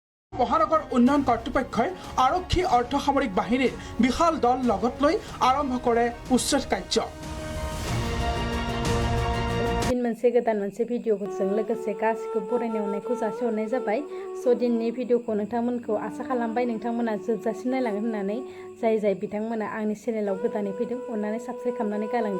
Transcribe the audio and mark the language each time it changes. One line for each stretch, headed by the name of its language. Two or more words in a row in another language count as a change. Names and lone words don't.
Assamese: মহানগৰ উন্নয়ন কৰ্তৃপক্ষই আৰক্ষী অৰ্ধসামৰিক বাহিনীৰ বিশাল দল লগত লৈ আৰম্ভ কৰে উচ্ছেদ কাৰ্য।
Bodo: मोनसे गोदान मोनसे भिडिअ'जों लोगोसे गासिखौबो बरायनाय अननायखौ जासिहरनाय जाबाय। स' दिनैनि भिडिअ'खौ नोंथांमोनखौ आसा खालामबाय नोंथांमोना जोबजासिम नायलांगोन होननानै। जाय बिथांमोना आंनि चेनेलाव गोदानै फैदों अननानै साबस्क्राइब खालामनानै गालांदो।